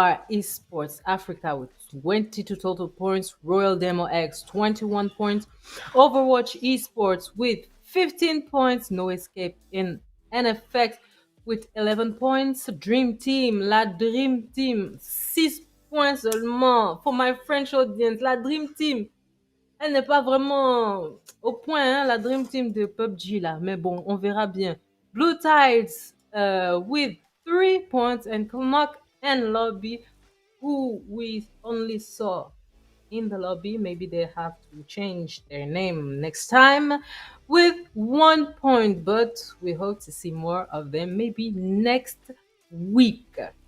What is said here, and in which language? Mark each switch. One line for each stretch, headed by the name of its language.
English: Esports Africa with 22 total points, Royal Demo X 21 points, Overwatch Esports with 15 points, No Escape in NFX with 11 points, Dream Team, La Dream Team, 6 points
French: seulement.
English: For my French audience,
French: La Dream Team, elle n'est pas vraiment au point, hein, la Dream Team de PUBG là. Mais bon, on verra bien.
English: Blue Tides with 3 points and Knock and Lobby, who we only saw in the lobby. Maybe they have to change their name next time with 1 point, but we hope to see more of them maybe next week.